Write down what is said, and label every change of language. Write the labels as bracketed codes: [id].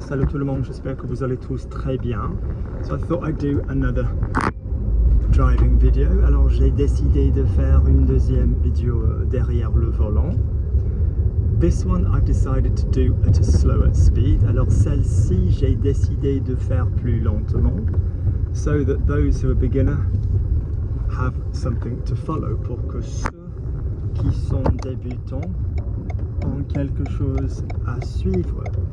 [fr] Salut tout le monde, j'espère que vous allez tous très bien. [en] So I thought I'd do another driving video. [fr] Alors j'ai décidé de faire une deuxième vidéo derrière le volant. [en] This one I've decided to do at a slower speed. [fr] Alors celle-ci j'ai décidé de faire plus lentement, [en] so that those who are beginner have something to follow, [fr] pour que ceux qui sont débutants ont quelque chose à suivre.